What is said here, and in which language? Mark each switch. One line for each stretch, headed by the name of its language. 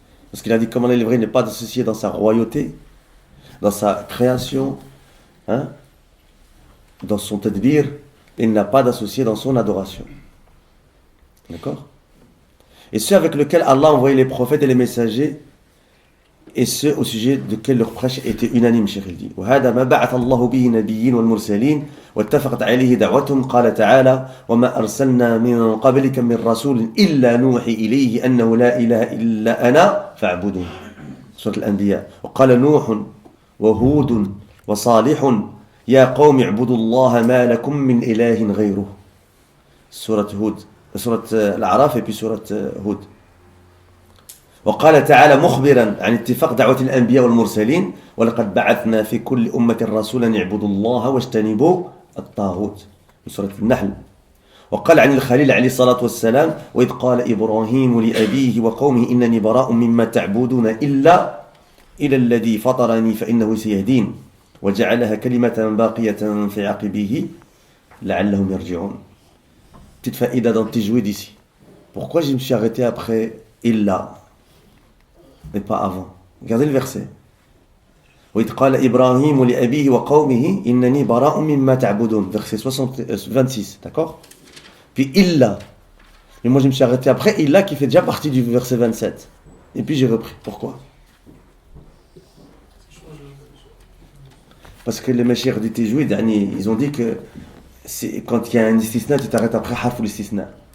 French: Parce qu'il a dit comment il n'est pas associé dans sa royauté, dans sa création, dans son tadbir, il n'a pas d'associé dans son adoration. D'accord? Et ceux avec lesquels Allah a envoyé les prophètes et les messagers, et ceux au sujet desquels leur prêche était unanime, Cheikh il dit.
Arabic: وهذا ما بعث الله به النبيين والمرسلين واتفقت عليه دعوتهم قال تعالى وما أرسلنا من قبلك من رسول إلا نوحي إليه أنه لا إله إلا أنا فاعبدون. سورة الأنبياء. وقال نوح وهود وصالح يا قوم اعبدوا الله ما لكم من إله غيره. سورة هود، سورة الأعراف
French: et puis
Arabic: سورة هود. وقال تعالى مخبرا عن اتفاق دعوة الأنبياء والمرسلين ولقد بعثنا في كل أمة رسولا يعبدوا الله واجتنبوا الطاغوت. سورة النحل. وقال عن الخليل عليه الصلاة والسلام وإذ قال إبراهيم لأبيه وقومه إنني براء مما تعبدون إلا الذي فطرني فإنه سيهدين وجعلها كلمة باقية في عقبه لعلهم يرجعون.
French: Petite faïda dans le tajwid ici. Pourquoi je me suis arrêté après illa mais pas avant? Regardez le verset.
Arabic: وإذ قال إبراهيم لأبيه وقومه إنني براء مما تعبدون.
French: Verset 26, d'accord? Puis illa. Et moi je me suis arrêté après illa qui fait déjà partie du verset 27. Et puis j'ai repris. Pourquoi? Parce que les mashayikh du tajwid, ils ont dit que quand il y a un istisna, tu t'arrêtes après harf ou l'istisna.